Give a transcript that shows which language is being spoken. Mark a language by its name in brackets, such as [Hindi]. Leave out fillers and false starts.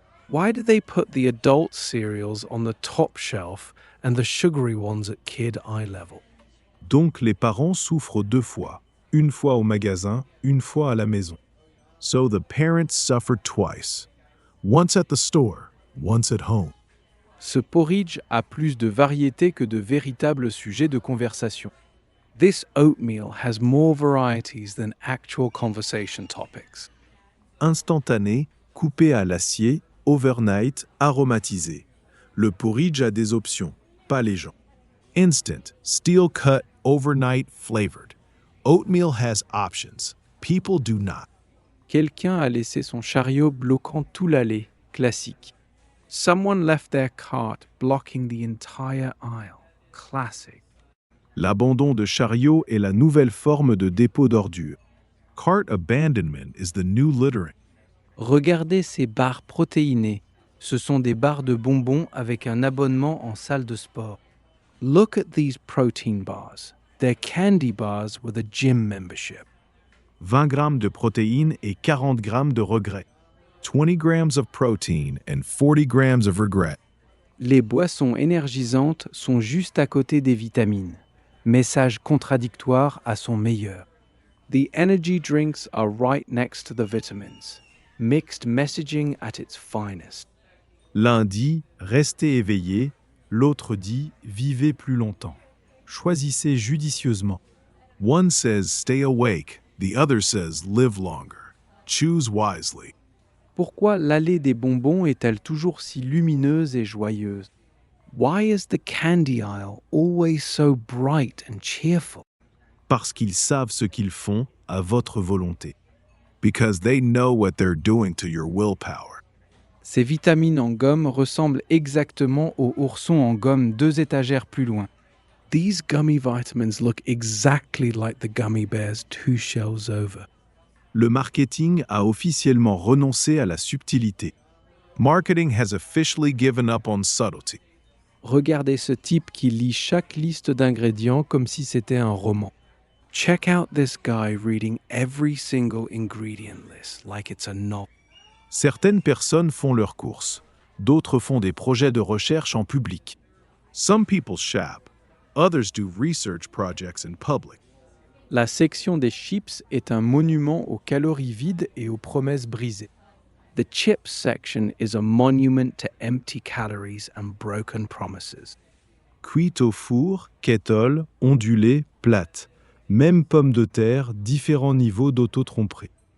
[English] Why do they put the adult cereals on the top shelf and the sugary ones at kid eye level? [French] Donc les parents souffrent deux fois, une fois au magasin, une fois à la maison. [English] So the parents suffered twice, once at the store, once at home. [French] Ce porridge a plus de variété que de véritables sujets de conversation. [English] This oatmeal has more varieties than actual conversation topics. [French] Instantané, coupé à l'acier, overnight, aromatisé. Le porridge a des options, pas les gens. [English] Instant, steel cut, overnight, flavored. Oatmeal has options. People do not. [French] Quelqu'un a laissé son chariot bloquant tout l'allée, classique. [English] Someone left their cart blocking the entire aisle, classic. [French] L'abandon de chariot est la nouvelle forme de dépôt d'ordures. [English] Cart abandonment is the new littering. [French] Regardez ces barres protéinées. Ce sont des barres de bonbons avec un abonnement en salle de sport. [English] Look at these protein bars. They're candy bars with a gym membership. [French] 20 grammes de protéines et 40 grammes de regret. [English] 20 grams of protein and 40 grams of regret. [French] Les boissons énergisantes sont juste à côté des vitamines. Message contradictoire à son meilleur. [English] The energy drinks are right next to the vitamins. Mixed messaging at its finest. [French] L'un dit « restez éveillé », l'autre dit « vivez plus longtemps ». Choisissez judicieusement. [English] One says « stay awake », the other says « live longer ». Choose wisely. [French] Pourquoi l'allée des bonbons est-elle toujours si lumineuse et joyeuse? [English] Why is the candy aisle always so bright and cheerful? [French] Parce qu'ils savent ce qu'ils font à votre volonté. [English] Because they know what they're doing to your willpower. [French] Ces vitamines en gomme ressemblent exactement aux oursons en gomme 2 étagères plus loin. [English] These gummy vitamins look exactly like the gummy bears 2 shelves over. [French] Le marketing a officiellement renoncé à la subtilité. [English] Marketing has officially given up on subtlety. [French] Regardez ce type qui lit chaque liste d'ingrédients comme si c'était un roman. [English] Check out this guy reading every single ingredient list like it's a novel. [French] Certaines personnes font leurs courses. D'autres font des projets de recherche en public. [English] Some people shop. Others do research projects in public. [French] La section des chips est un monument aux calories vides et aux promesses brisées. [English] The chips section is a monument to empty calories and broken promises. [French] Cuite au four, kettle, ondulée, plate. Même pomme de terre, différents niveaux d'auto-tromperie.